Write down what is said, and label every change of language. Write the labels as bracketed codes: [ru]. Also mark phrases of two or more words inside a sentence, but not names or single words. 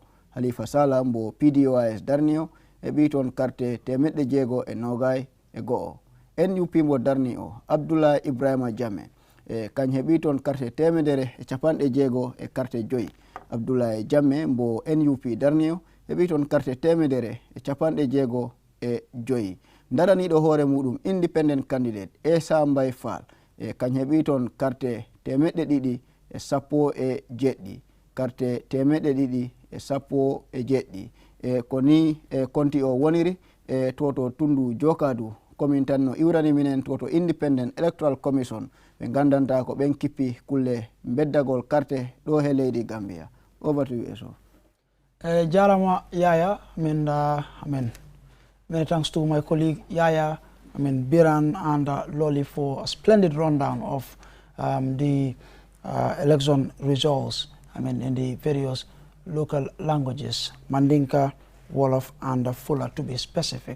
[ff] Halifa Sallah mbo PDOIS darni o heɓi toon carte temedde jeego e nogay e goo NUP mbo darni o Abdoulaye Ibrahima Jammeh kañ heɓi toon carte temedere e capanɗe jeego e carte joyi Abdoulaye Jammeh mbo NUP darni o heɓi toon carte temedere e capanɗe jeego e joyi daraniɗo hoore muɗum [en] independent candidate [ff] Essa Mbaye Fall kañ heɓi toon carte temedde ɗiɗi e sappo e jeɗɗi carte temedde ɗiɗi e sappo e jeɗɗi ko ni konti o woniri toto tundu jokadu komin tan no iwrani minen toto [en] independent electoral commission [ff] ɓe gandanta ko ɓen kippi kulle beddagol carte ɗo he leydi Gambia. [en] Over to you, Eso. Jarama Yaya, many thanks to my colleague Yaya, Biran and Loli for a splendid rundown of the election results, in the various local languages, Mandinka, Wolof, and Fula to be specific.